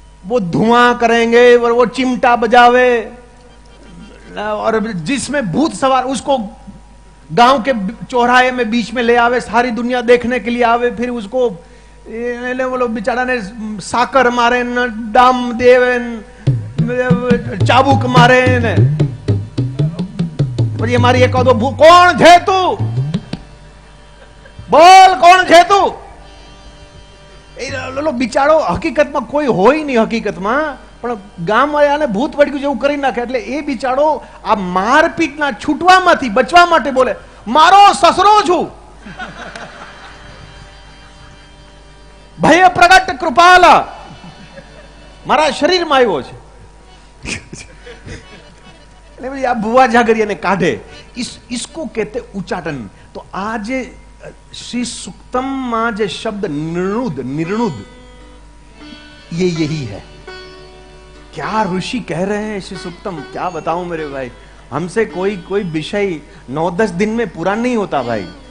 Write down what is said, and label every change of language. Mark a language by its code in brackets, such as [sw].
[hi] वो धुआं करेंगे और वो चिमटा बजावे, और जिसमें भूत सवार उसको गांव के चौराहे में बीच में ले आवे, सारी दुनिया देखने के लिए आवे, फिर उसको वो लोग बेचारा ने साकर मारे न, डाम देवे न, चाबुक मारे ने, और ये मारी एक कौन छे तू, बोल कौन छे तू। [gu] बिचारो [hi] हकीकत में कोई हो ही नहीं, हकीकत में [gu] પણ ગામ વાળાને ભૂત વળગ્યું જેવું કરી નાખે, એટલે એ બિચારો આ મારપીટના છૂટવામાંથી બચવા માટે બોલે, મારો સસરો છું, ભય પ્રગટ કૃપાલા, મારા શરીરમાં આવ્યો છે। એટલે આ ભુવા જાગરિયાને કાઢે, [hi] इसको कहते उच्चाटन। तो आज श्री सुक्तम में जो शब्द निर्णुद, निर्णुद, ये यही है। क्या ऋषि कह रहे हैं श्री सुक्तम, क्या बताऊं मेरे भाई, हमसे कोई विषय 9-10 दिन में पूरा नहीं होता भाई।